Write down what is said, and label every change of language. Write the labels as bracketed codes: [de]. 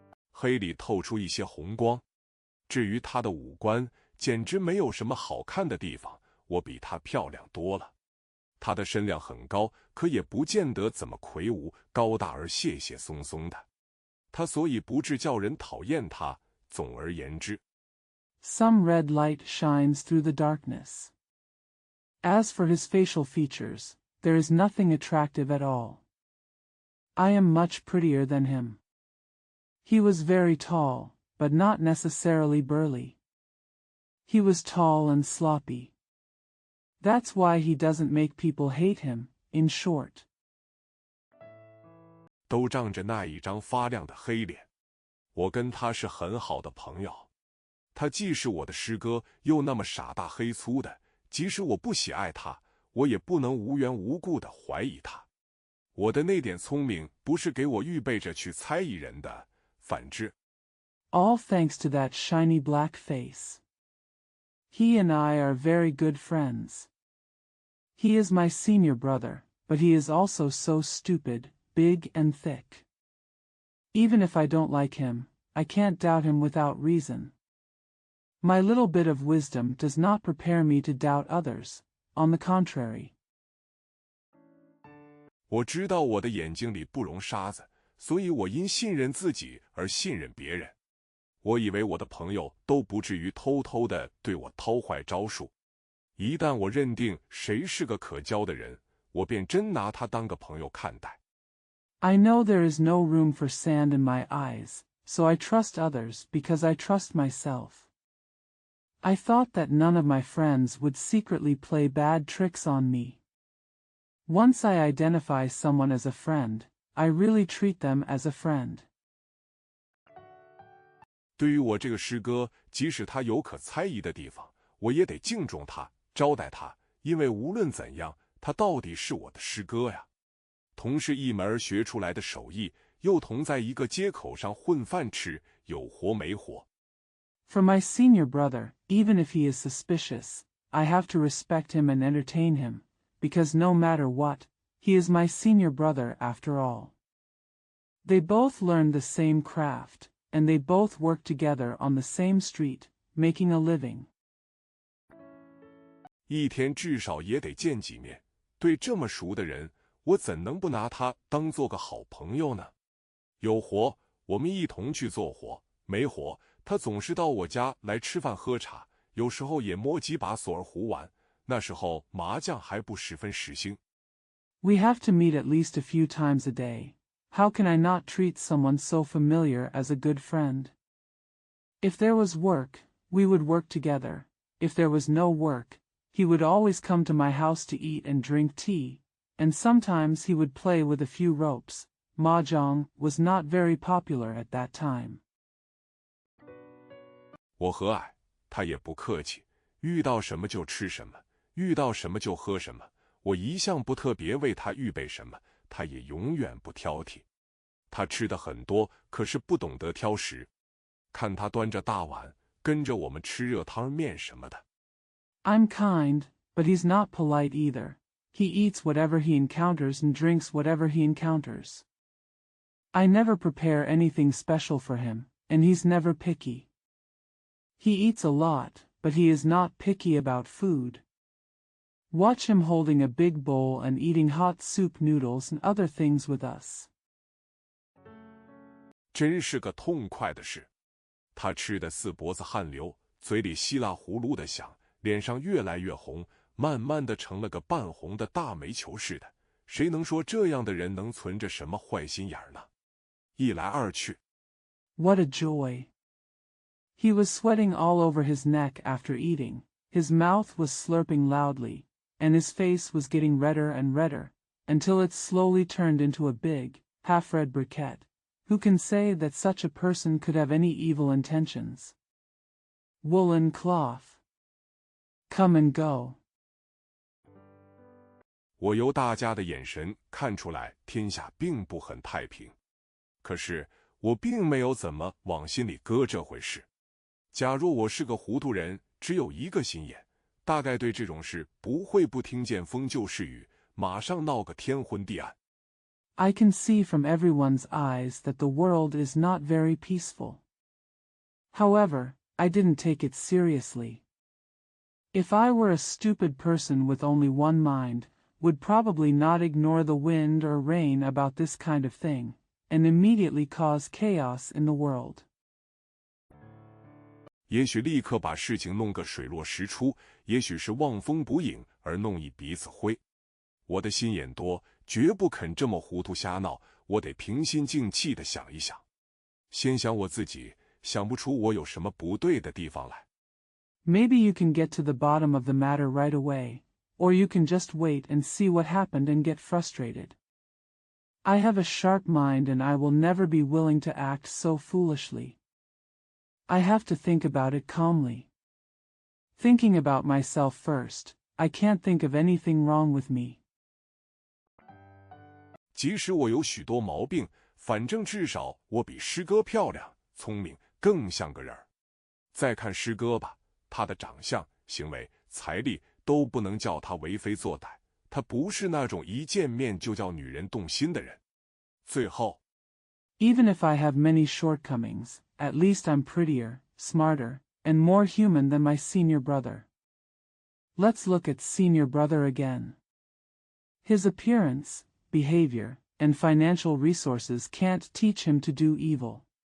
[zh] 黑里透出一些红光。至于他的五官，简直没有什么好看的地方，我比她漂亮多了。他的身量很高，可也不见得怎么魁梧，高大而屑屑松松的。他所以不致叫人讨厌他。总而言之 [en] Some red light shines through the darkness. As for his facial features, there is nothing attractive at all. I am much prettier than him. He was very tall, but not necessarily burly. He was tall and sloppy. That's why he doesn't make people hate him, in short. [zh] 都仗着那一张发亮的黑脸。我跟他是很好的朋友。他既是我的师哥，又那么傻大黑粗的，即使我不喜爱他，我也不能无缘无故的怀疑他。我的那点聪明不是给我预备着去猜疑人的，反之。 [en] All thanks to that shiny black face. He and I are very good friends. He is my senior brother, but he is also so stupid, big and thick. Even if I don't like him, I can't doubt him without reason. My little bit of wisdom does not prepare me to doubt others, on the contrary. [zh] 我知道我的眼睛里不容沙子，所以我因信任自己而信任别人。我以为我的朋友都不至于偷偷地对我掏坏招数。一旦我认定谁是个可交的人，我便真拿他当个朋友看待。 [en] I know there is no room for sand in my eyes, so I trust others because I trust myself. I thought that none of my friends would secretly play bad tricks on me. Once I identify someone as a friend, I really treat them as a friend. [zh] 对于我这个师哥，即使他有可猜疑的地方，我也得敬重他，招待他，因为无论怎样，他到底是我的师哥呀。同是一门学出来的手艺，又同在一个街口上混饭吃，有活没活。 [en] For my senior brother, even if he is suspicious, I have to respect him and entertain him, because no matter what, he is my senior brother after all. They both learned the same craft, and they both work together on the same street, making a living. [zh] 一天至少也得见几面，对这么熟的人，我怎能不拿他当做个好朋友呢？有活，我们一同去做活；没活，他总是到我家来吃饭喝茶，有时候也摸几把索尔胡玩。那时候麻将还不十分时兴。 [en] We have to meet at least a few times a day. How can I not treat someone so familiar as a good friend? If there was work, we would work together. If there was no work, he would always come to my house to eat and drink tea, and sometimes he would play with a few ropes. Mahjong was not very popular at that time. [zh] 我和蔼，他也不客气，遇到什么就吃什么，遇到什么就喝什么。我一向不特别为他预备什么，他也永远不挑剔。他吃的很多，可是不懂得挑食。看他端着大碗，跟着我们吃热汤面什么的。 [en] I'm kind, but he's not polite either. He eats whatever he encounters and drinks whatever he encounters. I never prepare anything special for him, and he's never picky. He eats a lot, but he is not picky about food. Watch him holding a big bowl and eating hot soup noodles and other things with us. [zh] 真是个痛快的事。他吃得四脖子汗流，嘴里稀拉呼噜的响，脸上越来越红，慢慢的成了个半红的大煤球似的。谁能说这样的人能存着什么坏心眼呢？一来二去。 [en] What a joy! He was sweating all over his neck after eating, his mouth was slurping loudly, and his face was getting redder and redder, until it slowly turned into a big, half-red briquette. Who can say that such a person could have any evil intentions? Woolen cloth. Come and go. [zh] 我由大家的眼神看出来，天下并不很太平。可是我并没有怎么往心里搁这回事。假若我是个糊涂人，只有一个心眼，大概对这种事不会不听见风就是雨，马上闹个天昏地暗。 [en] I can see from everyone's eyes that the world is not very peaceful. However, I didn't take it seriously. If I were a stupid person with only one mind, would probably not ignore the wind or rain about this kind of thing, and immediately cause chaos in the world. [zh] 也许立刻把事情弄个水落石出，也许是望风捕影而弄一鼻子灰。我的心眼多，绝不肯这么糊涂瞎闹，我得平心静气地想一想。先想我自己，想不出我有什么不对的地方来。 [en] Maybe you can get to the bottom of the matter right away, or you can just wait and see what happened and get frustrated. I have a sharp mind and I will never be willing to act so foolishly. I have to think about it calmly. Thinking about myself first, I can't think of anything wrong with me. [zh] 即使我有许多毛病，反正至少我比诗歌漂亮、聪明，更像个人儿。再看诗歌吧，他的长相、行为、财力都不能叫他为非作歹，他不是那种一见面就叫女人动心的人。最后 [en] Even if I have many shortcomings, at least I'm prettier, smarter, and more human than my senior brother. Let's look at senior brother again. His appearance, behavior, and financial resources can't teach him to do evil.